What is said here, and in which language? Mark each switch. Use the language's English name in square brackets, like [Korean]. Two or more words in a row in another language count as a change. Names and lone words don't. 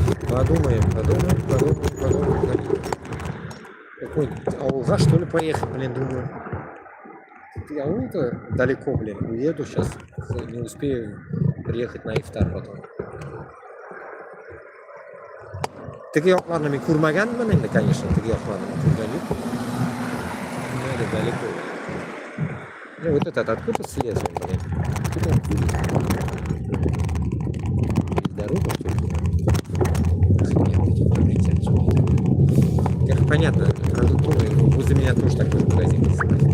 [Russian] Подумаем. Какой-нибудь ауга, что ли, поехать, блин, думаю. Аул-то далеко, блин, уеду сейчас. Не успею приехать на ифтар потом. [Uzbek] Tigiyoqlarni men ko'rmaganman endi, конечно, tigiyoqlarni ko'rgan yo'q. [Russian] Далеко. Ну вот этот откуда слез он, блин? Откуда он вылез? Дорога, что ли? Охренеть, эти прилетят, что ли? Как понятно, продуктовый, возле меня тоже такой магазин есть.